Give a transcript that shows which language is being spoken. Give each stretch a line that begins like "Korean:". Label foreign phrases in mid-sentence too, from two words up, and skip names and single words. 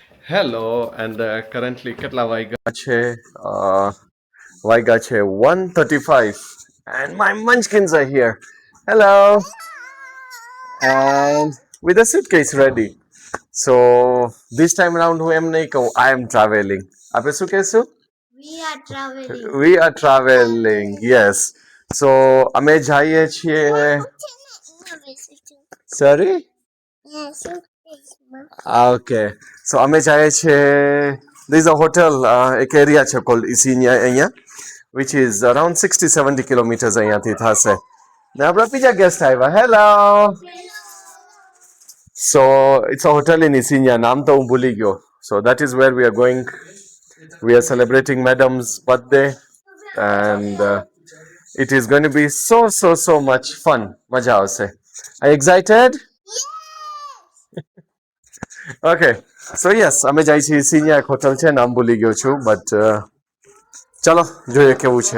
English: Hello, and currently
Gujarati: કેટલા વાગ્યા છે? વાગ્યા છે
English: 1:35 and my munchkins are here. Hello, and with a suitcase ready. So this time around
Gujarati: હું એમ નહીં કહું
English: I am traveling.
Gujarati: આપણે શું કહેશું?
English: We are traveling. We are traveling. Yes. So
Gujarati: અમે જઈએ છીએ.
English: Sorry? Yes. Okay. So
Gujarati: અમે જઈએ છીએ.
English: There is a hotel,
Gujarati: એક એરિયા છે called Isinya અહીંયા,
English: which is around 60-70 kilometers
Gujarati: અહીંયાથી થશે. ને આપણા બીજા ગેસ્ટ આવ્યા.
English: Hello. So it's a hotel in Isinya.
Gujarati: નામ તો હું ભૂલી ગયો.
English: So that is where we are going. We are celebrating Madam's birthday, and it is going to be so much fun.
Gujarati: મજા આવશે.
English: Are you excited? Okay. So yes,
Gujarati: અમે જાય છીએ સિનિયા એક હોટલ છે, નામ ભૂલી ગયો છું, બટ ચલો જોઈએ કેવું છે.